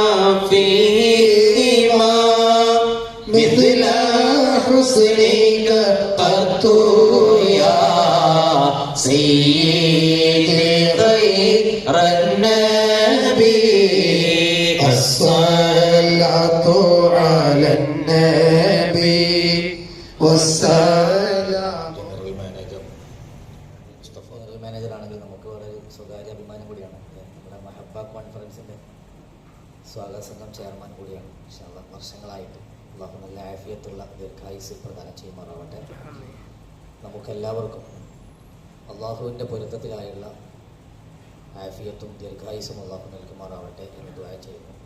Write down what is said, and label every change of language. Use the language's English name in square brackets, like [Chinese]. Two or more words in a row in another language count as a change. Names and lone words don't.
[Arabic] فيهما مثل حسنك قط يا سيدي غير النبي الصلاة على النبي والسلام. [Malayalam] മാനേജർ ആണെങ്കിൽ നമുക്ക് വളരെ സ്വകാര്യ അഭിമാനം കൂടിയാണ്. നമ്മുടെ മഹബ്ബ കോൺഫറൻസിൻ്റെ സ്വാഗത സംഘം ചെയർമാൻ കൂടിയാണ്. ഇൻഷാല്ലാഹ് വർഷങ്ങളായിട്ട് അല്ലാഹു നല്ല ആഫിയത്തുള്ള ദീർഘായുസ്സ് പ്രദാനം ചെയ്യുമാറാവട്ടെ. നമുക്കെല്ലാവർക്കും അള്ളാഹുവിൻ്റെ പൊരുത്തത്തിലായുള്ള ആഫിയത്തും ദീർഘായുസ്സും അള്ളാഹു നൽകുമാറാവട്ടെ എന്ന് ദുആ ചെയ്യുന്നു.